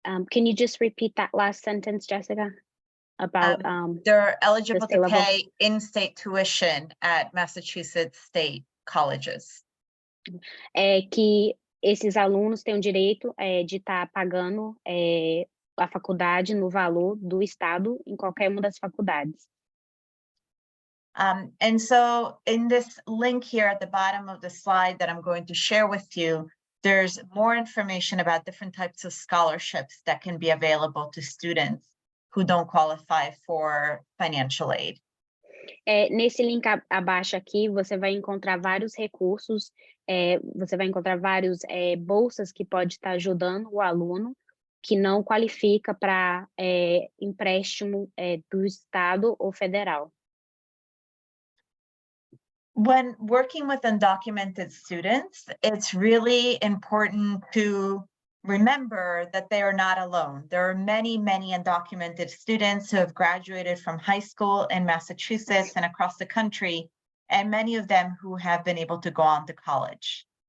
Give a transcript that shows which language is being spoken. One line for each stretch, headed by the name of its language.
English: Can you just repeat that last sentence, Jessica? About They're eligible state to level. pay in-state tuition at Massachusetts state colleges.
Portuguese: Que esses alunos têm o direito de estar pagando a faculdade no valor do estado em qualquer uma das faculdades.
English: And so in this link here at the bottom of the slide that I'm going to share with you, there's more information about different types of scholarships that can be available to students who don't qualify for financial aid.
Portuguese: Nesse link abaixo aqui, você vai encontrar vários recursos, você vai encontrar vários bolsas que pode estar ajudando o aluno que não qualifica para empréstimo do estado ou federal.
English: When working with undocumented students, it's really important to remember that they are not alone. There are many, many undocumented students who have graduated from high school in Massachusetts and across the country, and many of them who have been able to go on to college.